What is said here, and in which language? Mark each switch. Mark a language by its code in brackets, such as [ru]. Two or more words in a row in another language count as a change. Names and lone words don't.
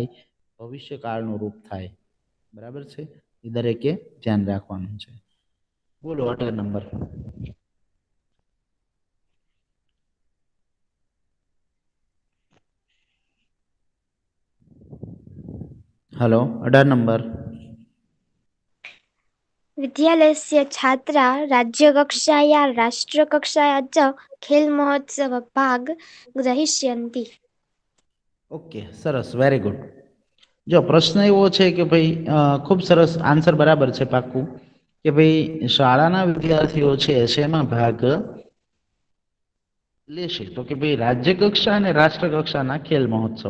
[gu] ભવિષ્યકાળનું રૂપ થાય. બરાબર છે? એ દરેકે ધ્યાન રાખવાનું છે. બોલો 18 નંબર. હલો, 18 નંબર. [sa] विद्यालयस्य छात्रा राज्यकक्षाया राष्ट्रकक्षाया च खेलमहोत्सव भाग ग्रहीष्यन्ति. [gu] ઓકે, સરસ, [en] very good. [gu] જો પ્રશ્ન એવો છે કે ભાઈ ખૂબ સરસ આન્સર બરાબર છે, પાક્કું, કે ભાઈ શાળાના વિદ્યાર્થીઓ છે શેમાં ભાગ લેશે? તો કે ભાઈ રાજ્ય કક્ષા અને રાષ્ટ્ર કક્ષાના ખેલ મહોત્સવ.